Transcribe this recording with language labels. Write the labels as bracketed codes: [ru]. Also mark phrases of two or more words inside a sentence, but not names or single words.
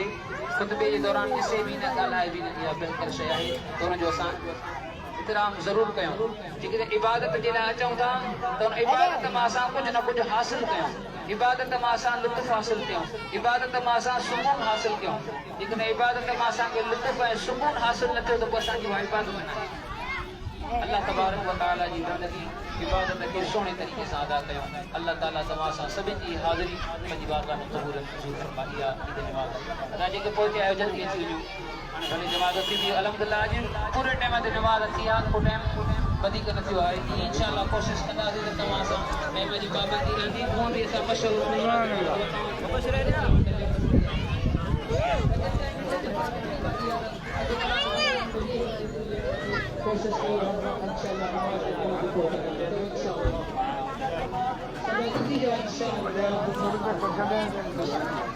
[sd] ख़ुतबे जे दौरान ॾिसे बि न ॻाल्हाए बि न इहा बहितर शइ आहे त हुनजो असां एहतराम ज़रूर कयूं जेकॾहिं इबादत जे लाइ अचूं था त उन इबादत मां असां कुझु न कुझु हासिल कयूं इबादत मां असां लुत्फ़ हासिल कयूं इबादत मां असां सुकून हासिल कयूं जेकॾहिं इबादत मां असांखे लुत्फ़ ऐं सुकून हासिल न थियो त पोइ असांजी उहा इबादत न आहे [ar] الله تبارك وتعالى [sd] जी बंदगी इबादत खे सुहिणे तरीक़े सां अदा कयूं अल्लाह ताला तव्हां सां सभिनी जी हाज़िरी पंहिंजी बारगाह में क़बूल मंज़ूर फरमाई आहे ईद जमात असां जेके पहुचे आयोजन थी अची वञूं हाणे भले जमात थी थी अलहमदुलिल्लाह अॼु पूरे टाइम ते जमात थी आहे को टाइम वधीक न थियो आहे ईअं इंशाअल्लाह कोशिशि कंदासीं त तव्हां सां टाइम जी पाबंदी रहंदी हूअं बि असां मशहूरु कोशिश कयूं